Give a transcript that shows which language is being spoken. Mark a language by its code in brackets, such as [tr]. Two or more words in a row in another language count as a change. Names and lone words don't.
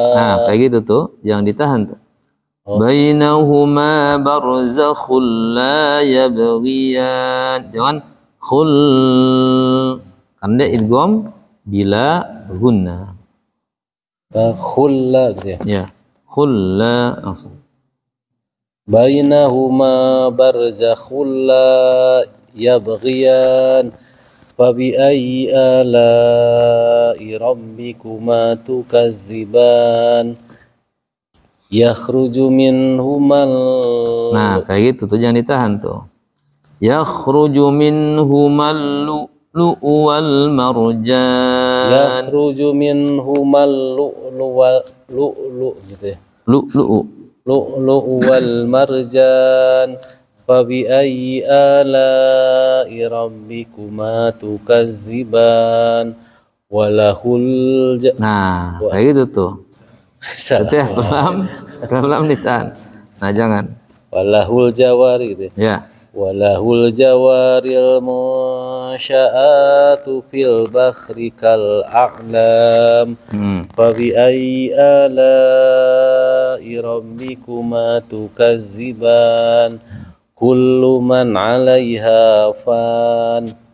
[id] Nah, kayak gitu tuh, jangan ditahan tuh. [ar] بينهما برزخ لا يبغيان. [id] Jangan khul. [ar] Karena إدغام بلا غنة. [id] Khulla gitu ya. Ya, khulla langsung. [ar] بينهما برزخ لا يبغيان. فبأي آلاء ربكما تكذبان. يخرج منهما. [id] Nah, kayak gitu tuh, jangan ditahan tuh. [ar] يخرج منهما اللؤلؤ والمرجان. يخرج منهما اللؤلؤ' gitu ya. اللؤلؤ والمرجان. فبأي آلاء ربكما تكذبان. Walahul [id] Nah, kayak gitu tuh. Setiap lam ditahan. Nah, jangan. [ar] وله الجواري gitu [id] ya. [ar] وله الجوار المنشآت في البحر كالأعلام. فبأي آلاء ربكما تكذبان. كل من عليها فان.